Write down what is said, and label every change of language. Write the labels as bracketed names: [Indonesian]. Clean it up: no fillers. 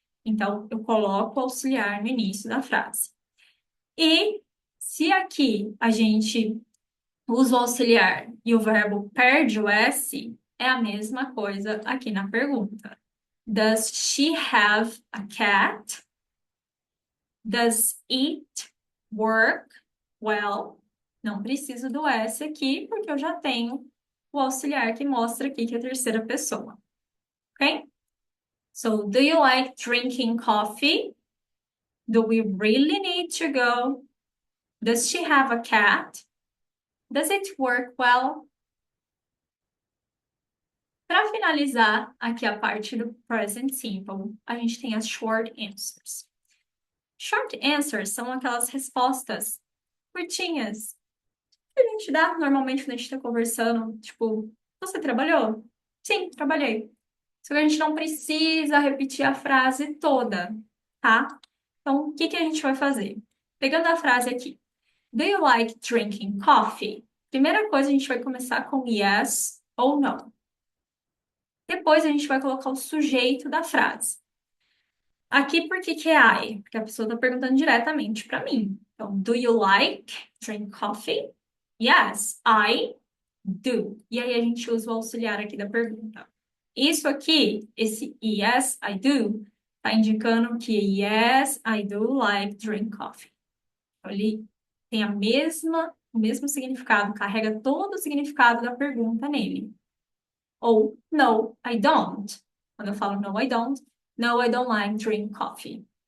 [Portuguese] Então, eu coloco o auxiliar no início da frase. E se aqui a gente usa o auxiliar e o verbo perde o S, é a mesma coisa aqui na pergunta. [English] Does she have a cat? Does it work well? [Portuguese] Não preciso do S aqui, porque eu já tenho o auxiliar que mostra aqui que é a terceira pessoa. [English] Ok? So, do you like drinking coffee? Do we really need to go? Does she have a cat? Does it work well? [Portuguese] Para finalizar aqui a parte do present simple, a gente tem as short answers. Short answers são aquelas respostas curtinhas que a gente dá normalmente quando a gente está conversando. Tipo, você trabalhou? Sim, trabalhei. Só que a gente não precisa repetir a frase toda, tá? Então, o que que a gente vai fazer? Pegando a frase aqui. [English] Do you like drinking coffee? [Portuguese] Primeira coisa, a gente vai começar com yes ou não. Depois, a gente vai colocar o sujeito da frase. Aqui, por que que é I? Porque a pessoa está perguntando diretamente para mim. Então, [English] do you like drink coffee? Yes, I do. [Portuguese] E aí, a gente usa o auxiliar aqui da pergunta. Isso aqui, esse [English] yes, I do, [Portuguese] está indicando que [English] yes, I do like drink coffee. [Portuguese] Então, ele tem o mesmo significado, carrega todo o significado da pergunta nele. Ou [English] no, I don't. [Portuguese] Quando eu falo [English] no, I don't, no, I don't like drink coffee.